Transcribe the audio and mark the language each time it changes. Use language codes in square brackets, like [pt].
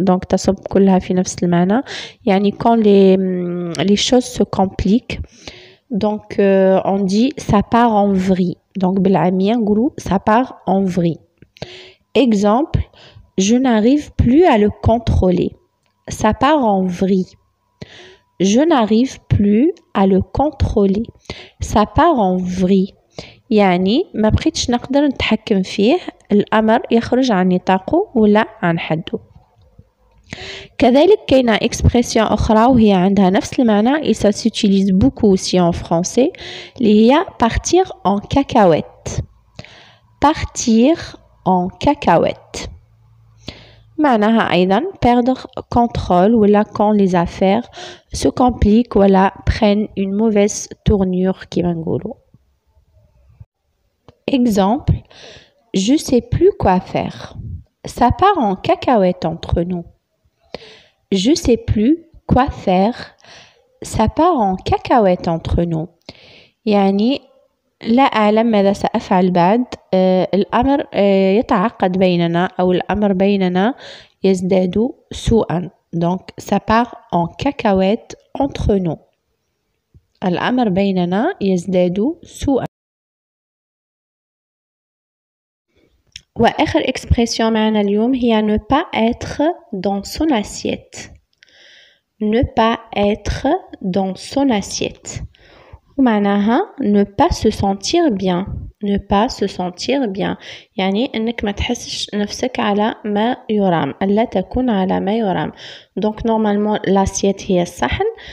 [ar] donc تصب كلها في نفس المعنى. [fr] يعني quand les choses se compliquent. donc on dit ça part en vrille. donc [ar] بالعامية نقولوا [fr] ça part en vrille. exemple, je n'arrive plus à le contrôler. ça part en vrille. je n'arrive plus à le contrôler. ça part en vrille. [ar] يعني ما بقيتش نقدر نتحكم فيه الأمر يخرج عن نطاقه ولا عن حده. كذلك كاينة [fr] expression [ar] أخرى وهي عندها نفس المعنى [fr] et ça s'utilise beaucoup aussi en français اللي هي partir en cacahuète. partir en cacahuète [ar] معناها أيضا [fr] perdre contrôle ولا quand les affaires se compliquent ولا prennent une mauvaise tournure [ar] كما نقولوا. [fr] exemple, je sais plus quoi faire. ça part en cacahuète entre nous. je sais plus quoi faire. ça part en cacahuète entre nous. [ar] يعني لا أعلم ماذا سأفعل بعد. الأمر يتعقد بيننا أو الأمر بيننا يزداد سوءا. [fr] donc ça part en cacahuète entre nous. [ar] الأمر بيننا يزداد سوءا. وآخر expression معنا اليوم هي ne pas être dans son assiette. [fr] ne pas être dans son assiette. ومعناها ne pas se sentir bien. ne pas se sentir bien [ar] يعني انك ما تحسش نفسك على ما يرام. الا تكون على ما يرام. [fr] donc normalement l'assiette [ar] هي الصحن.